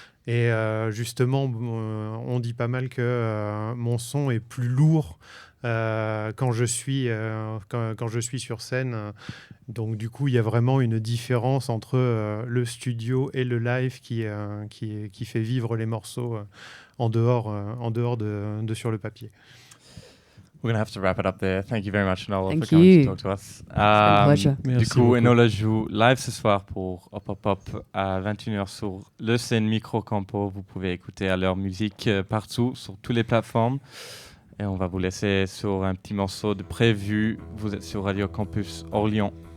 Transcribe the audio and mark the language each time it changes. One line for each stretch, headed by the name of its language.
French: Et justement, on dit pas mal que mon son est plus lourd quand je suis sur scène. Donc du coup, il y a vraiment une différence entre le studio et le live qui fait vivre les morceaux en dehors de sur le papier.
English: We're going to have to wrap it up there. Thank you very much, Enola, Thank for coming you. to talk to us. It's been a pleasure.
French: Du coup, Enola joue live ce soir pour Hop à 21h sur le scène Micro Campo. Vous pouvez écouter leur musique partout, sur toutes les plateformes. Et on va vous laisser sur un petit morceau de prévu. Vous êtes sur Radio Campus Orléans.